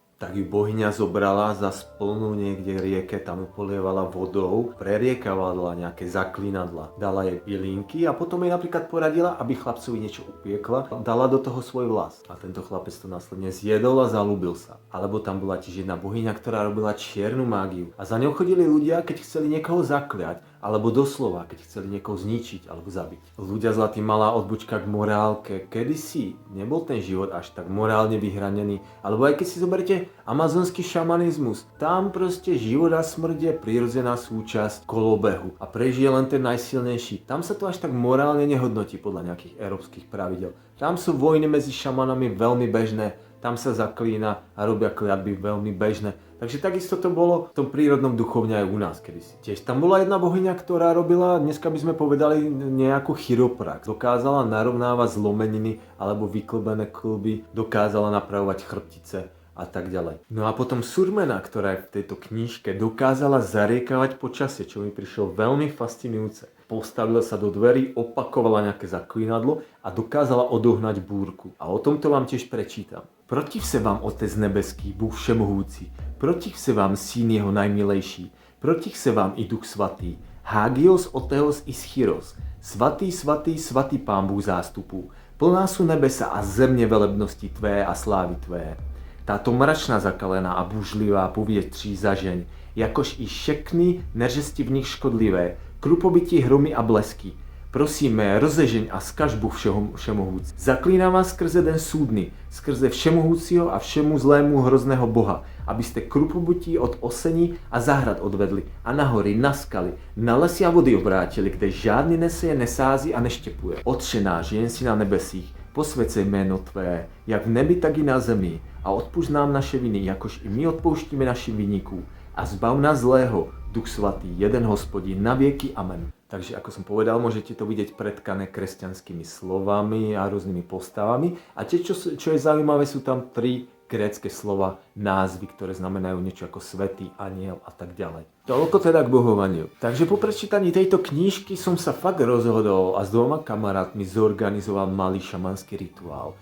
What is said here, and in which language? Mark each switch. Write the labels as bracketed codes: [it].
[sk] Tak ju bohyňa zobrala za splnú niekde rieke, tam ju polievala vodou, preriekávala nejaké zaklínadla, dala jej bylinky a potom jej napríklad poradila, aby chlapcovi niečo upiekla, dala do toho svoj vlas a tento chlapec to následne zjedol a zalúbil sa. Alebo tam bola tiež jedna bohyňa, ktorá robila čiernu mágiu a za ňou chodili ľudia, keď chceli niekoho zakliať, alebo doslova, keď chceli niekoho zničiť alebo zabiť. Ľudia zlatý malá odbočka k morálke. Kedysi nebol ten život až tak morálne vyhranený, alebo aj keď si zoberiete amazonský šamanizmus, tam proste život a smrť je prirodzená súčasť kolobehu a prežije len ten najsilnejší. Tam sa to až tak morálne nehodnotí podľa nejakých európskych pravidel. Tam sú vojny medzi šamanami veľmi bežné, tam sa zaklína a robia kliatby veľmi bežné. Takže takisto to bolo v tom prírodnom duchovne aj u nás kedysi. Tiež tam bola jedna bohyňa, ktorá robila, dneska by sme povedali, nejakú chiroprax. Dokázala narovnávať zlomeniny alebo vyklbené kĺby, dokázala napravovať chrbtice a tak ďalej. No a potom Surmena, ktorá je v tejto knižke, dokázala zariekavať počasie, čo mi prišlo veľmi fascinujúce. postavila sa do dverí, opakovala nejaké zaklínadlo a dokázala odohnať búrku. A o tomto vám tiež prečítam. [cs] Protiv se vám Otec nebeský, Bůh všemohúci, protiv se vám Syn jeho najmilejší, protiv se vám i Duch svatý, Hagios, Oteos i Schiros, svatý, svatý, svatý Pán Bůh zástupů, plná sú nebesa a země velebnosti tvé a slávy tvé. Táto mračná zakalená a buřlivá povětří zažeň, jakož i všechny neřesti v nich škodlivé, krupobytí hromy a blesky. Prosíme, rozežeň a skaž Bůh všemohúci. Zaklínám vás skrze den súdny, skrze všemohúciho a všemu zlému hrozného Boha, abyste krupobytí od osení a zahrad odvedli a na hory, na skaly, na lesy a vody obrátili, kde žádný neseje, nesází a neštěpuje. Otče náš, jen si na nebesích, posvěcej jméno Tvé, jak v nebi, tak i na zemi, a odpusť nám naše viny, jakož i my odpouštíme našim vinníkům. A zbav nás zlého, Duch Svatý, jeden Hospodin, na vieky. Amen. [sk] Takže ako som povedal, môžete to vidieť pretkané kresťanskými slovami a rôznymi postavami. A čo je zaujímavé, sú tam 3 grécke slova, názvy, ktoré znamenajú niečo ako svätý, anjel a tak ďalej. Toľko teda k bohovaniu. Takže po prečítaní tejto knižky som sa fakt rozhodol a s 2 kamarátmi zorganizoval malý šamanský rituál.